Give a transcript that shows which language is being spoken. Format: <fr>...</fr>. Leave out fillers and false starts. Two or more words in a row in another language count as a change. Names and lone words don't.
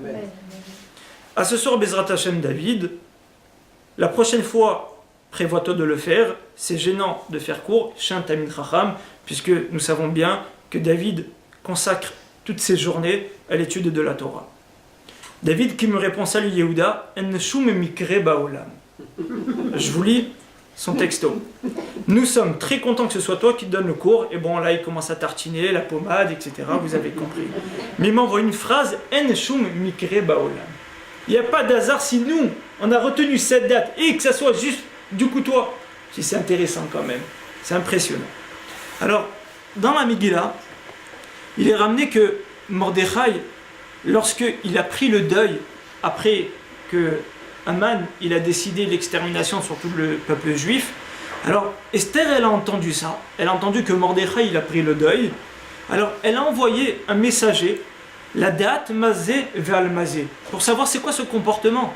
<fr>À ce soir</fr> <he>בעזרת השם</he> <fr>David, la prochaine fois, prévois-toi de le faire, c'est gênant de faire court, chez un</fr> <he>תלמיד חכם,</he> <fr>puisque nous savons bien que David consacre toutes ses journées à l'étude de la Torah. David qui me répond: salut Yehuda,</fr> <he>אין שום מקרה בעולם.</he> <fr>Je vous lis son texto. Nous sommes très contents que ce soit toi qui te donne le cours. Et bon, là il commence à tartiner, la pommade, etc. Vous avez compris. Mais il m'envoie une phrase:</fr> <he>אין שום מקרה בעולם.</he> <fr>Il n'y a pas d'hasard si nous on a retenu cette date et que ça soit juste du coup toi. C'est intéressant quand même. C'est impressionnant. Alors, dans la Megillah, il est ramené que Mordechai, lorsqu'il a pris le deuil, après que Haman il a décidé l'extermination sur tout le peuple juif, alors Esther elle a entendu ça, elle a entendu que Mordechai il a pris le deuil, alors elle a envoyé un messager, la date Mazé vers le Mazé, pour savoir c'est quoi ce comportement.</fr>